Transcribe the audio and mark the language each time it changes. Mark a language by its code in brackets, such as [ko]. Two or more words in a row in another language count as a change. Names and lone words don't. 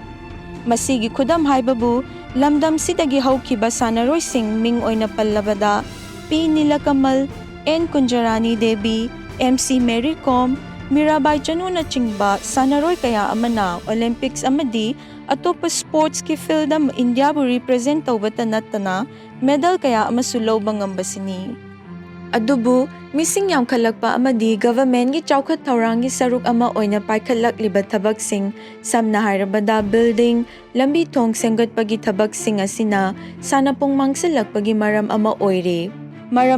[mni] Masigi khudam haibabu lamdam sidagi hawkiba sanaroy sing ming oina pallabada P Nilakamal, N Kunjarani Devi, MC Mary Kom, Mirabai Chanu na chingba sanaroy kaya amana Olympics amadi atopa sports ki field am India bu represent tawbata natana medal kaya amasulaw bangambasini. Adubu missing yang kalakpa amadi government gi chawkhat thawrang gi saruk ama oina paikhalak libat thabak sing samna hairabada building lambi thong senggat pagi thabak sing asina sana pong mangsalak pagi maram ama oire.